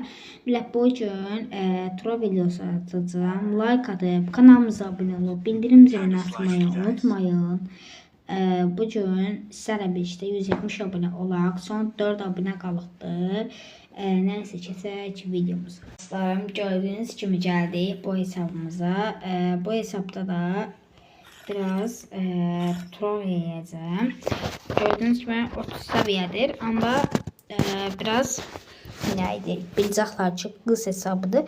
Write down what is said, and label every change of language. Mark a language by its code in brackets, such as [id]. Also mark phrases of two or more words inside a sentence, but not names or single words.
[az] Millət bu gün tura videosu atacağım. Like atıp kanalımıza abunə olub bildirim zilini atmayı unutmayın. Bu gün sizlərlə birlikdə 170 abunə olaq. Son 4 abunə qalıqdır. Neyse keçək videomuza. Dostlarım gördüğünüz kimi geldik bu hesabımıza. [tr] Bu hesapta da biraz troll yiyeceğim. Gördüğünüz gibi 30 seviyedir ama biraz neydi [az] biləcəklər ki qız hesabıdır.